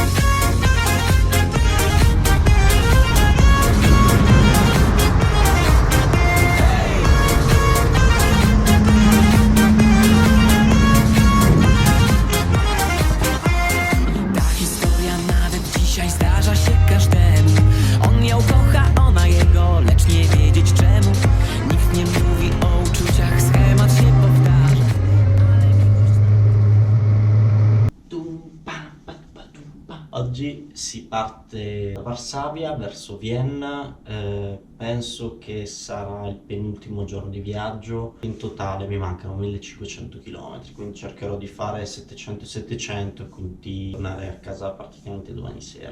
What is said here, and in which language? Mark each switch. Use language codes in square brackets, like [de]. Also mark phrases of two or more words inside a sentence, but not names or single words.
[pl] Ta historia nawet dzisiaj zdarza się każdemu. On ją kocha, ona jego, lecz nie wiedzieć czemu. Nikt nie mówi o uczuciach, schemat się powtarza. [it] Oggi si parte da Varsavia verso Vienna, penso che sarà il penultimo giorno di viaggio. In totale mi mancano 1500 km, quindi cercherò di fare 700-700 e quindi tornare a casa praticamente domani sera.